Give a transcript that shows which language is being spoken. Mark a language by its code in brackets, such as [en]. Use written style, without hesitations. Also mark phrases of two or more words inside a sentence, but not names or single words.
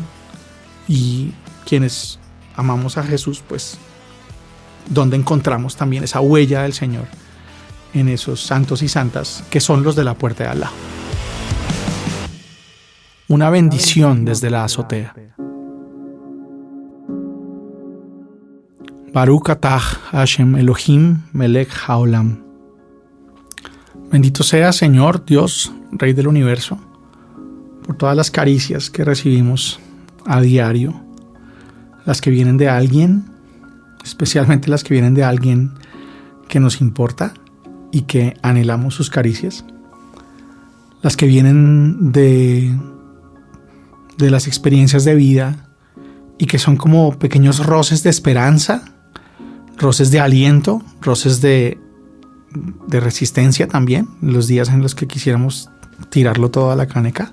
[es] Y quienes amamos a Jesús, pues, dónde encontramos también esa huella del Señor en esos santos y santas que son los de la puerta de Alá. Una bendición desde la azotea. [he] ברוך אתה השם אלהים מלך העולם. [es] Bendito sea, Señor Dios, Rey del universo, por todas las caricias que recibimos a diario, las que vienen de alguien, especialmente las que vienen de alguien que nos importa y que anhelamos sus caricias, las que vienen de las experiencias de vida y que son como pequeños roces de esperanza, roces de aliento, roces de resistencia también, los días en los que quisiéramos tirarlo todo a la caneca.